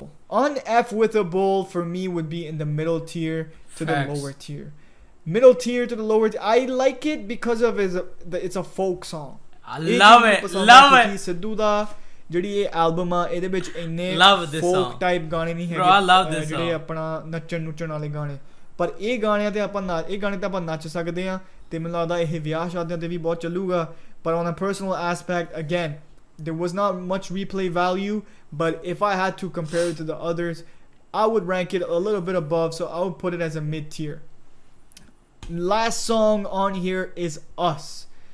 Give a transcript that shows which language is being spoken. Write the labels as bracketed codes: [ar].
[en] Uneffwithable for me would be in the middle tier to the lower tier. Middle tier to the lower tier. I like it because of it's a folk song. I love it. Love it. [pa] Sidhu ਦਾ ਜਿਹੜੀ ਇਹ album ਆ ਇਹਦੇ ਵਿੱਚ ਇੰਨੇ folk type ਗਾਣੇ ਨਹੀਂ ਹੈਗੇ ਜਿਹੜੇ ਆਪਣਾ ਨੱਚਣ ਨੁੱਚਣ ਵਾਲੇ ਗਾਣੇ. ਪਰ ਇਹ ਗਾਣਿਆਂ ਤੇ ਆਪਾਂ ਨੱਚ ਸਕਦੇ ਆ ਤੇ ਮੈਨੂੰ ਲੱਗਦਾ ਇਹ ਵਿਆਹ ਸ਼ਾਦੀਆਂ ਤੇ ਵੀ ਬਹੁਤ ਚੱਲੂਗਾ. [en] But on a personal aspect, again, there was not much replay value, but if I had to compare it to the others, I would rank it a little bit above, so I would put it as a mid tier. Last song on here is Us.